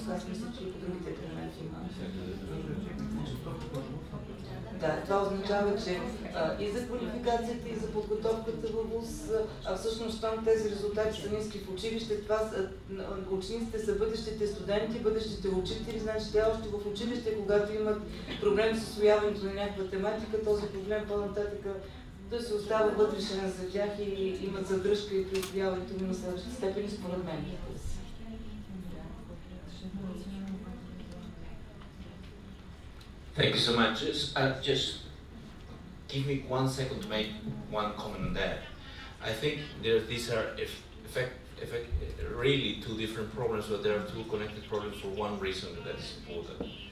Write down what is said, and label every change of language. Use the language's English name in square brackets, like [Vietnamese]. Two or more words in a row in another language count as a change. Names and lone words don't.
[Bulgarian] Аз мисля, че и по другите предмети има. Да, това означава, че и за квалификацията, и за подготовката във ВУЗ, а всъщност там тези резултати са ниски в училище, това учениците са бъдещите студенти, бъдещите учители, значи те още в училище, когато имат проблем с усвояването на някаква тематика, този проблем по-нататък да се остава вътрешен за тях и имат задръжка и при усвояването на следващите степени, според мен. [English] Thank you so much. Just give me 1 second to make one comment on that. I think these are really two different problems, but there are two connected problems for one reason that is important.